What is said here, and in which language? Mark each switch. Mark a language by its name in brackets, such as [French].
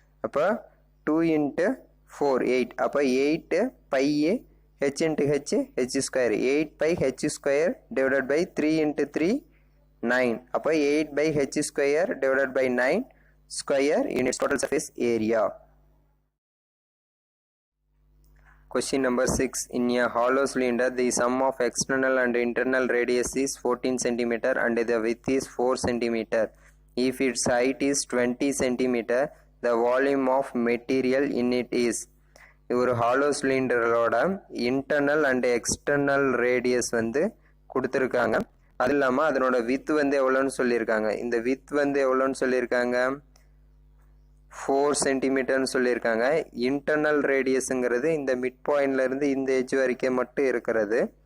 [Tamil] அப்போ 2 இன்ட்டு 4 8. அப்போ 8 by h into h h², 8πh² divided by 3 into 3 9. [English] அப்போ 8/h² divided by 9 square units total surface area. Question number 6. In a hollow cylinder, the sum of external and internal radius is 14 cm and the width is 4 cm. If its height is 20 cm, the volume of material in it is. [Tamil] ஒரு hollow சிலிண்டரோட internal and external radius வந்து கொடுத்துருக்காங்க. அது இல்லாமல் அதனோட with வந்து எவ்வளோன்னு சொல்லியிருக்காங்க. இந்த வித் வந்து எவ்வளோன்னு சொல்லியிருக்காங்க, 4 சென்டிமீட்டர்னு சொல்லியிருக்காங்க. இன்டர்னல் ரேடியஸுங்கிறது இந்த மிட் பாயிண்ட்லேருந்து இந்த எட்ஜ் வரைக்கும் மட்டும் இருக்கிறது.